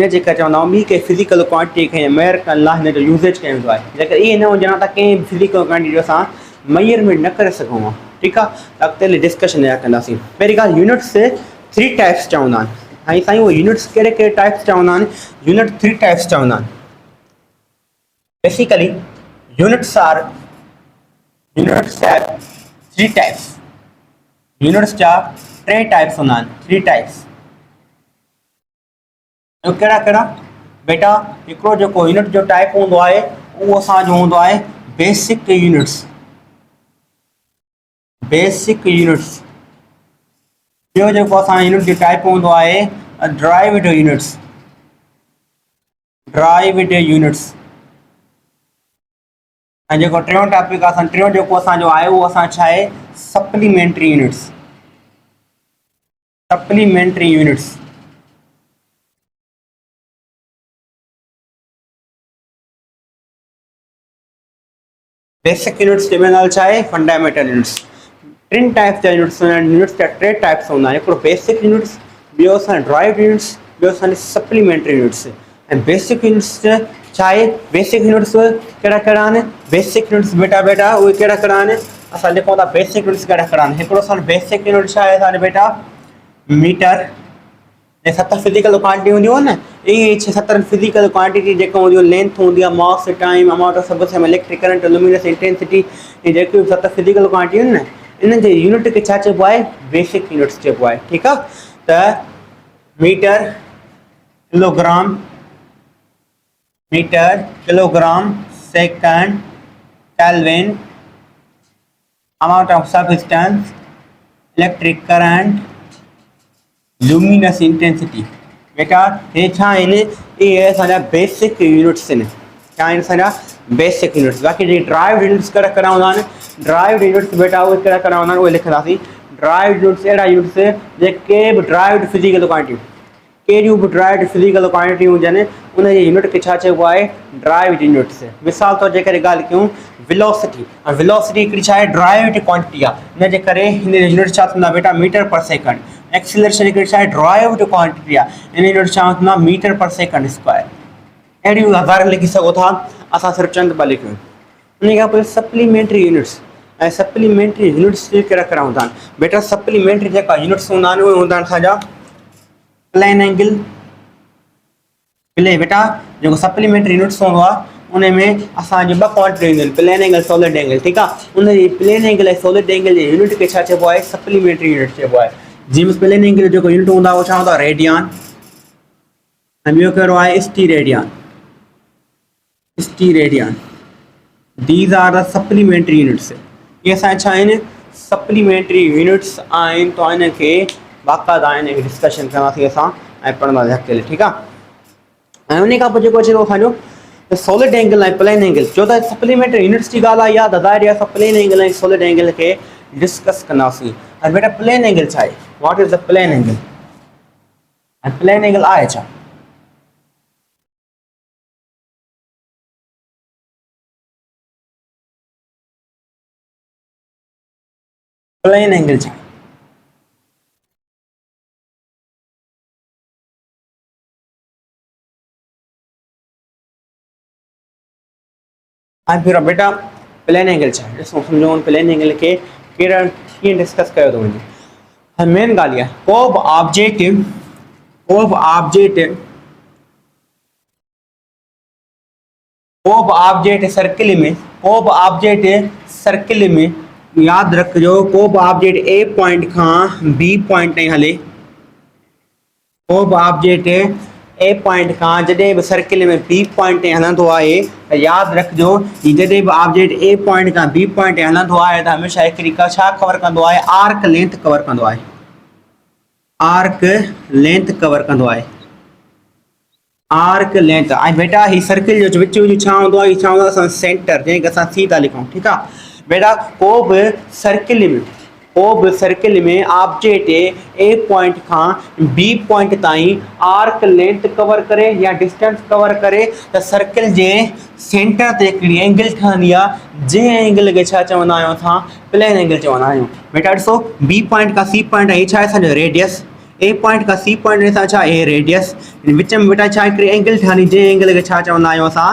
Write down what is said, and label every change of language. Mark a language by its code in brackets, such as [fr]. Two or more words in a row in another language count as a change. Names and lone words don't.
[sd] इन जे करे चवंदा आहियूं ॿी कंहिं [en] physical quantity [sd] खे मेजर करण लाइ हिन जो यूज़ेज कयो वेंदो आहे। जेकर इहे न हुजनि त कंहिं [en] physical quantity [sd] जो असां मेजरमेंट न करे सघूं था, ठीकु आहे। त अॻिते हली डिस्कशन कंदासीं। पहिरीं ॻाल्हि यूनिट्स 3 टाइप्स चवंदा आहिनि। ऐं साईं उहे यूनिट्स कहिड़े कहिड़े टाइप्स चवंदा आहिनि? यूनिट 3 टाइप्स चवंदा आहिनि। [en] Basically, units have 3 types. [sd] Units जा 3 टाइप्स हूंदा आहिनि, 3 टाइप्स। कहिड़ा कहिड़ा? बेटा हिकिड़ो जेको यूनिट जो टाइप हूंदो आहे उहो असांजो हूंदो आहे [en] basic units. basic units. [sd] ॿियो जेको असांजो यूनिट जो टाइप हूंदो आहे [en] derived units. derived units. [sd] ऐं जेको टियों टॉपिक आहे टियों जेको असांजो आहे उहो असां छा आहे? [en] supplementary units. supplementary units. basic units [sd] जे में छा आहे? [en] fundamental units. [sd] 3 टाइप्स जा यूनिट्स हूंदा आहिनि। यूनिट्स जा 3 टाइप्स हूंदा आहिनि। हिकिड़ो [en] basic units, [sd] ॿियो असांजो [en] derived units, [sd] ॿियो असांजे [en] supplementary units. [sd] ऐं [en] basic units [sd] छा आहे? [en] basic units [sd] कहिड़ा कहिड़ा आहिनि? [en] basic units [sd] बेटा उहे कहिड़ा कहिड़ा आहिनि? असां लिखूं था [en] basic units [sd] कहिड़ा कहिड़ा आहिनि। हिकिड़ो असांजो [en] basic unit [sd] छा आहे असांजो बेटा? मीटर। ऐं 7 [en] physical quantity [sd] हूंदियूं आहिनि न, इहे 7 [en] physical quantity [sd] जेका हूंदियूं आहिनि, लेंथ हूंदी आहे, [en] mass, time, amount of substance, electric current, luminous intensity, [sd] इहे जेकियूं 7 फिज़िकल क्वांटिटियूं आहिनि न, इन्हनि जे यूनिट खे छा चइबो आहे? [en] basic units [sd] चइबो आहे, ठीकु आहे। [en] त meter, kilogram, second, kelvin, amount of substance, electric current, luminous intensity. [sd] बेटा हे छा आहिनि? इहे असांजा [en] basic units [sd] आहिनि। छा आहिनि असांजा? [en] basic units. [sd] बाक़ी जेके [en] derived units [sd] कहिड़ा कहिड़ा हूंदा आहिनि? [en] derived units [sd] बेटा उहे कहिड़ा कहिड़ा हूंदा आहिनि उहे लिखंदासीं। [en] derived units [sd] अहिड़ा यूनिट्स जेके बि [en] derived physical quantity, [sd] कहिड़ियूं बि [en] derived physical quantity [sd] हुजनि उनजे यूनिट खे छा चइबो आहे? [en] derived units. [sd] मिसाल तौर जे करे ॻाल्हि कयूं वेलोसिटी। वेलोसिटी हिकिड़ी छा आहे? [en] derived quantity [sd] आहे। इन जे करे हिन जो यूनिट छा थींदा बेटा? [en] meter per second. [sd] एक्सीलरेशन हिकिड़ी छा आहे? [en] derived quantity [sd] आहे। इन यूनिट छा थींदा? [en] meter per second square. [sd] अहिड़ियूं हज़ार लिखी सघो था, असां सिर्फ़ु चंद ॿ लिखियूं। उन खां पोइ [en] supplementary units. [sd] ऐं [en] supplementary units [sd] कहिड़ा कहिड़ा हूंदा आहिनि? बेटा सप्लीमेंट्री जेका यूनिट्स हूंदा आहिनि उहे हूंदा आहिनि असांजा [en] plane angle. [sd] बेटा जेको [en] supplementary units [sd] हूंदो आहे उन में असांजी 2 क्वांटिटी हूंदियूं आहिनि, [en] plane angle, solid angle, [sd] ठीकु आहे। उन जी [en] plane angle [sd] ऐं [en] solid angle [sd] जे यूनिट खे छा चइबो आहे? [en] supplementary unit [sd] चइबो आहे। जीअं [en] plane angle [sd] जो जेको यूनिट हूंदो आहे उहो छा हूंदो आहे? रेडियन। ॿियो कहिड़ो आहे स्टीरेडियन। [en] steradian these are the supplementary units. [sd] ये असांजा छा आहिनि [en] supplementary units [sd] आहिनि। तो हिन खे बाक़ाइदा हिन खे डिस्कशन कंदासीं असां ऐं पढ़ंदासीं अकेले ठीकु आहे। ऐं उन खां पोइ जेको अचे थो असांजो [en] solid angle [sd] ऐं [en] plane angle. [sd] छो त [en] supplementary units [sd] जी ॻाल्हि आहे या ज़ाहिर आहे असां [en] plane angle [sd] ऐं [en] solid angle [sd] खे डिस्कस कंदासीं। ऐं बेटा [en] plane angle [sd] छा आहे? [en] what is the plane angle? ऐं plane angle आहे छा? plane angle छा? [sd] ऐं फिर बेटा [en] plane angle [sd] छा? ॾिसो सम्झो [en] plane angle [sd] खे कीअं डिस्कस कयो थो वञे। मेन ॻाल्हि आहे को बि ऑब्जेक्ट सर्किल में यादि रखिजो को बि ऑब्जेक्ट [en] A point [sd] खां [en] B point [sd] ताईं हले। को बि ऑब्जेक्ट [en] A point [sd] खां जॾहिं बि सर्किल में [en] B point [sd] ताईं हलंदो आहे त यादि रखिजो कि जॾहिं बि ऑब्जेक्ट [en] A point [sd] खां [en] B point [sd] ताईं हलंदो आहे त हमेशह हिकिड़ी छा कवर कंदो आहे? [en] arc length [sd] कवर कंदो आहे। [en] arc length [sd] कवर कंदो आहे। [en] arc length. [sd] ऐं बेटा ही सर्किल जो विच छा हूंदो आहे? छा हूंदो आहे? असां सेंटर जंहिंखे असां सी था लिखूं ठीकु आहे। बेटा को बि सर्किल में ऑब्जेक्ट [en] A point [sd] खां [en] B point [sd] ताईं [en] arc length [sd] कवर करे या डिस्टेंस कवर करे त सर्किल जे सेंटर ते हिकिड़ी एंगल ठहंदी आहे जंहिं एंगल खे छा चवंदा आहियूं असां? [en] plane angle [sd] चवंदा आहियूं। बेटा ॾिसो [en] B point [sd] खां [en] C point [sd] आहे छा आहे असांजो? रेडियस। [en] A point [sd] खां [en] C point [sd] सां छा आहे? रेडियस। विच में बेटा छा हिकिड़ी एंगल ठहंदी जंहिं एंगल खे छा चवंदा आहियूं असां?